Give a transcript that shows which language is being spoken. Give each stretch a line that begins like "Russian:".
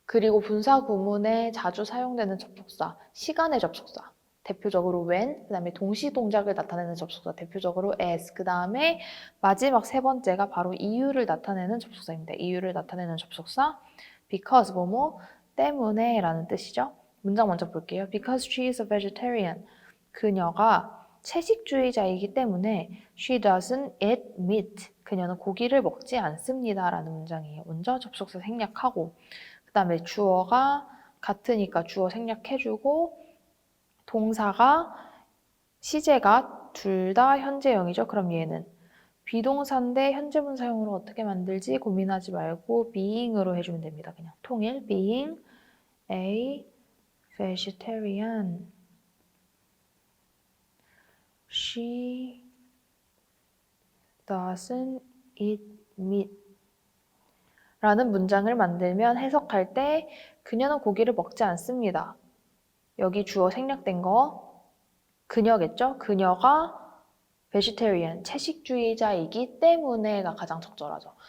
Korean: 그리고 분사 구문에 자주 사용되는 접속사, 시간의 접속사, 대표적으로 when, 그 다음에 동시 동작을 나타내는 접속사, 대표적으로 as, 그 다음에 마지막 세 번째가 바로 이유를 나타내는 접속사입니다. 이유를 나타내는 접속사, because 뭐뭐 때문에 라는 뜻이죠. 문장 먼저 볼게요.
English: Because she is a vegetarian.
Korean: 그녀가 채식주의자이기 때문에
English: she doesn't eat meat.
Korean: 그녀는 고기를 먹지 않습니다. 라는 문장이에요. 먼저 접속사 생략하고 그 다음에 주어가 같으니까 주어 생략해주고 동사가 시제가 둘 다 현재형이죠. 그럼 얘는 비동사인데 현재분사형으로 어떻게 만들지 고민하지 말고 being으로 해주면 됩니다. 그냥 통일
English: being a vegetarian. She doesn't eat meat
Korean: 라는 문장을 만들면 해석할 때 그녀는 고기를 먹지 않습니다. 여기 주어 생략된 거 그녀겠죠? 그녀가 vegetarian, 채식주의자이기 때문에가 가장 적절하죠.